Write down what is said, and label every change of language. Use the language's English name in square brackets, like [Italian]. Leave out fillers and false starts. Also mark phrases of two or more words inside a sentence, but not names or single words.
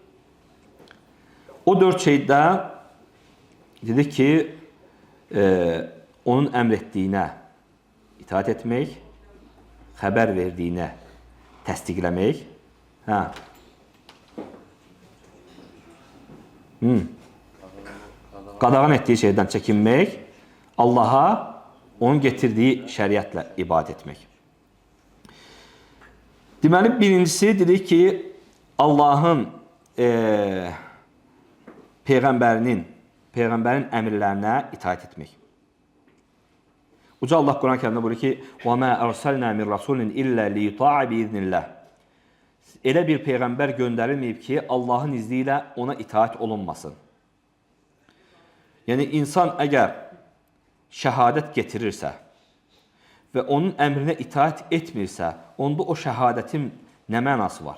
[Azerbaijani] O dörd şeydə dedik ki, onun əmr etdiyinə itaat etmək, xəbər verdiyinə təsdiqləmək, qadağan etdiyi şeydən çəkinmək, Allaha onun getirdiyi şəriətlə ibadət etmək. Deməli, birincisi dedik ki, Allahın Peyğəmbərin əmrlərinə itaat etmək. Uca Allah Quran-ı Kərimdə buyurur ki, [Arabic] وَمَا أَرْسَلْنَا مِنْ رَسُولٍ إِلَّا لِيُطَاعَ بِإِذْنِ اللّٰهِ. [Azerbaijani] Elə bir peyğəmbər göndərilməyib ki, Allahın izni ilə ona itaat olunmasın. Yəni, insan əgər şəhadət getirirsə və onun əmrinə itaat etmirsə, onda o şəhadətin nə mənası var?